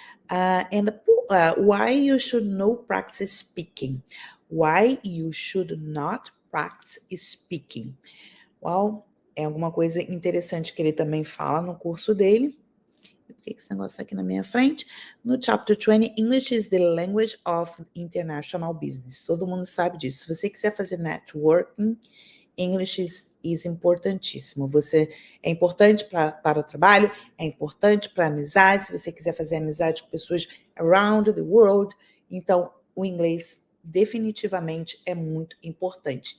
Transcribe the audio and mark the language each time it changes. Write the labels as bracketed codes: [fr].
[en] Why you should not practice speaking. Why you should not practice speaking. [pt] Well, é alguma coisa interessante que ele também fala no curso dele. Por que esse negócio está aqui na minha frente? [en] No Chapter 20, English is the language of international business. [pt] Todo mundo sabe disso. Se você quiser fazer networking, English is importantíssimo. É importante para o trabalho, é importante para amizade, se você quiser fazer amizade com pessoas around the world. Então, o inglês definitivamente é muito importante.